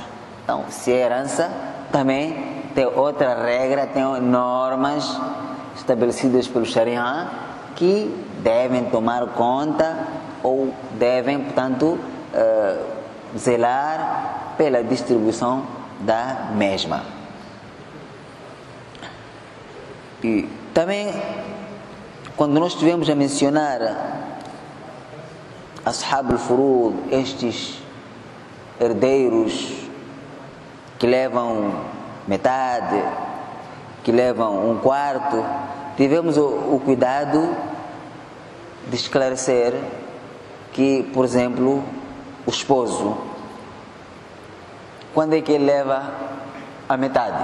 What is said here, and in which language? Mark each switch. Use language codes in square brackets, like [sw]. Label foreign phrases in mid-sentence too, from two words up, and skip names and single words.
[pt] Então, se é herança, também tem outra regra, tem normas estabelecidas pelo Sharia que devem tomar conta ou devem, portanto, zelar pela distribuição da mesma. E também, quando nós estivemos a mencionar Ashab al-Furud, estes herdeiros que levam metade, que levam um quarto, tivemos o cuidado de esclarecer que, por exemplo, o esposo, quando é que ele leva a metade?